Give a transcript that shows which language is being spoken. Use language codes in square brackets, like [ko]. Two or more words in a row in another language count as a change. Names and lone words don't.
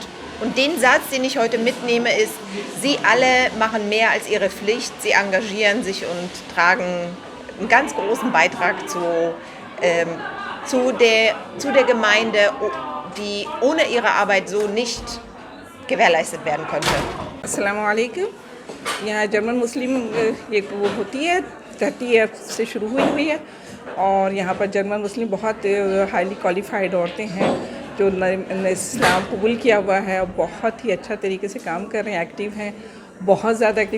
[de] Und den Satz, den ich heute mitnehme, ist, sie alle machen mehr als ihre Pflicht, sie engagieren sich und tragen einen ganz großen Beitrag zu der Gemeinde, die ohne ihre Arbeit so nicht gewährleistet werden könnte. [ar] السلام عليكم. [hi] यहाँ जर्मन मुस्लिम ये वो होती है 30 से शुरू हुई है और यहाँ पर जर्मन मुस्लिम बहुत [en] highly qualified [hi] औरतें हैं जो इस्लाम कबूल किया हुआ है और बहुत ही अच्छा तरीके से काम कर रहे हैं, एक्टिव हैं, बहुत ज़्यादा एक्टिव।